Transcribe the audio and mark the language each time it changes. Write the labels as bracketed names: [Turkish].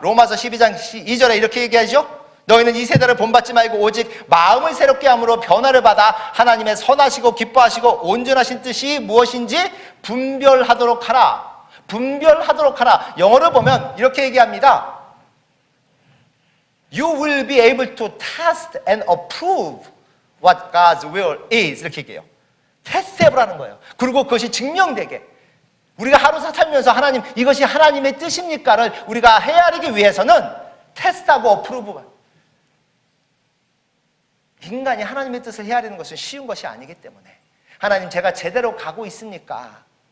[Korean] 로마서 12장 2절에 이렇게 얘기하죠. 너희는 이 세대를 본받지 말고 오직 마음을 새롭게 함으로 변화를 받아 하나님의 선하시고 기뻐하시고 온전하신 뜻이 무엇인지 분별하도록 하라. 분별하도록 하라. 영어를 보면 이렇게 얘기합니다. [English] You will be able to test and approve what God's will is. [Korean] 이렇게 얘기해요. 테스트해보라는 거예요. 그리고 그것이 증명되게. 우리가 하루 살면서 하나님, 이것이 하나님의 뜻입니까를 우리가 헤아리기 위해서는 테스트하고 어프로브. 인간이 하나님의 뜻을 헤아리는 것은 쉬운 것이 아니기 때문에 하나님, 제가 제대로 가고 있습니까?